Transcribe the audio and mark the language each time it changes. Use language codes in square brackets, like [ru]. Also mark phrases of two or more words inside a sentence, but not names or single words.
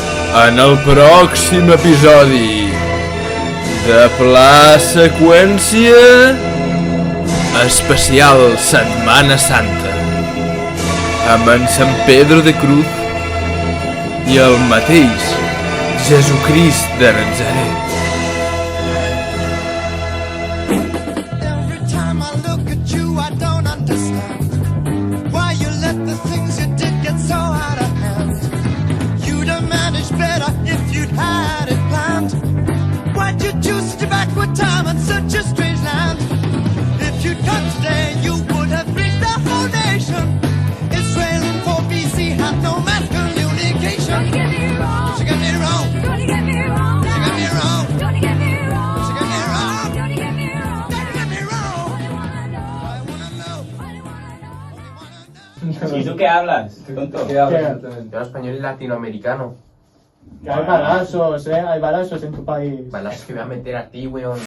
[ca] En el pròxim episodi de Pla Seqüència especial Setmana Santa amb en Sant Pedro de Cruz i el mateix Jesucrist de Nazaret. [en] Every time I look at you, I don't understand why you let the things you did get so out of hand. You'd have managed better if you'd had it planned. Why'd you choose such a backward time and such a strange land? If you'd come today, you would have reached the whole nation. Israel in 4 BC had no mass communication. Don't get me wrong. She got me wrong. Don't get me wrong. She got me wrong. Don't get me wrong. She got me wrong. Don't get me wrong. Don't get me wrong. I wanna know. I wanna know. I wanna know. [es] ¿Y tú qué hablas, tonto? Yo hablo español latinoamericano. Que hay balazos, hay balazos en tu país. Balas que voy a meter a ti, weón.